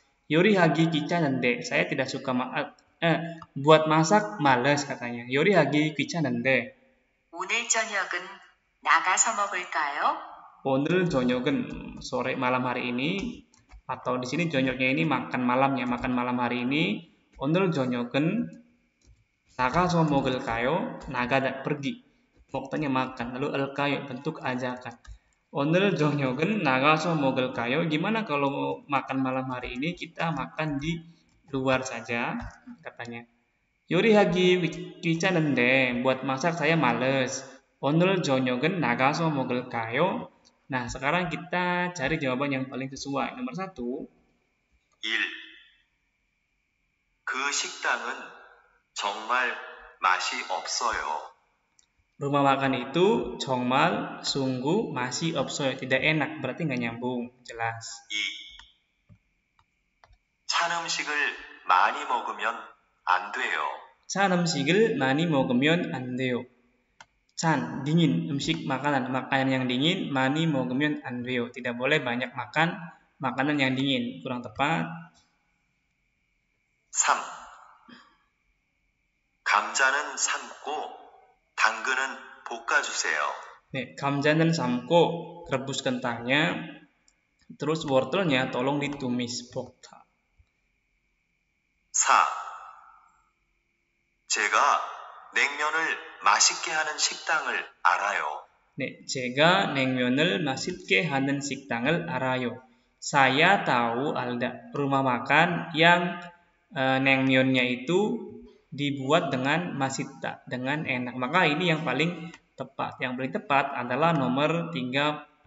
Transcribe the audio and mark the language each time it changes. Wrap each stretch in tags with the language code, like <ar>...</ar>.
<ko>요리하기 귀찮은데,</ko> <id>saya tidak suka buat masak malas katanya.</id> <ko>요리하기 귀찮은데. 오늘 저녁은 나가서 먹을까요? 오늘 저녁은</ko> <id>sore malam hari ini, atau di sini jonyoknya ini makan malamnya, makan malam hari ini.</id> <ko>오늘 저녁은 나가서 먹을까요? 나가</ko> <id>pergi. Waktunya makan. Lalu 을까요 bentuk ajakan.</id> <ko>오늘 저녁은 나가서 먹을까요?</ko> <id>Gimana kalau makan malam hari ini kita makan di luar saja, katanya.</id> <ko>요리하기 귀찮은데</ko> <id>buat masak saya males.</id> <ko>오늘 저녁은 나가서 먹을까요?</ko> <id>Nah, sekarang kita cari jawaban yang paling sesuai. Nomor 1.</id> <ko>1. 그 식당은 정말 맛이 없어요.</ko> <id>Rumah makan itu</id> <ko>정말</ko> <id>sungguh masih</id> <ko>없어요.</ko> <id>Tidak enak, berarti nggak nyambung. Jelas.</id> <ko>2. 찬 음식을 많이 먹으면 안 돼요. 찬 음식을 많이 먹으면 안 돼요.</ko> <id>찬, dingin, 음식, makanan. Makanan yang dingin,</id> <ko>많이 먹으면 안 돼요.</ko> <id>Tidak boleh banyak makan makanan yang dingin. Kurang tepat.</id> <ko>3. 감자는 삶고 당근은 볶아주세요. 네, 감자는 삶고</ko> <id>rebus kentangnya. Terus wortelnya tolong ditumis.</id> <ko>볶아. 4. 제가 냉면을 맛있게 하는 식당을 알아요. 네, 제가 냉면을 맛있게 하는 식당을 알아요.</ko> <id>Saya tahu ada rumah makan yang 냉면nya itu dibuat dengan masita, dengan enak. Maka ini yang paling tepat. Yang paling tepat adalah nomor 4.</id>